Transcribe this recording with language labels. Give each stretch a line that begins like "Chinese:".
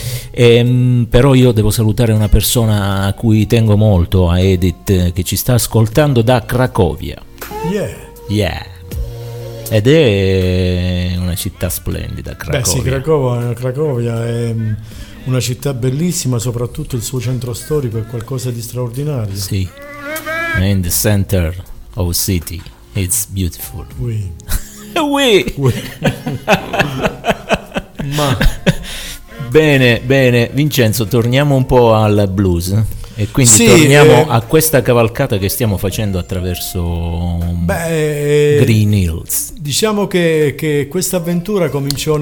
Italian: E, però io devo salutare una persona a cui tengo molto, a Edith, che ci sta ascoltando da Cracovia. Yeah. Ed è una città splendida, Cracovia. Beh sì, Cracovia è una città bellissima, soprattutto il suo centro storico è qualcosa di straordinario.
English: Sì, in the center of the city, it's beautiful. Oui. Oui. Oui.
Italian: Ma bene, bene, Vincenzo, torniamo un po' al blues. E quindi sì, torniamo a questa cavalcata che stiamo facendo attraverso Green Hills. Diciamo che questa avventura cominciò nel...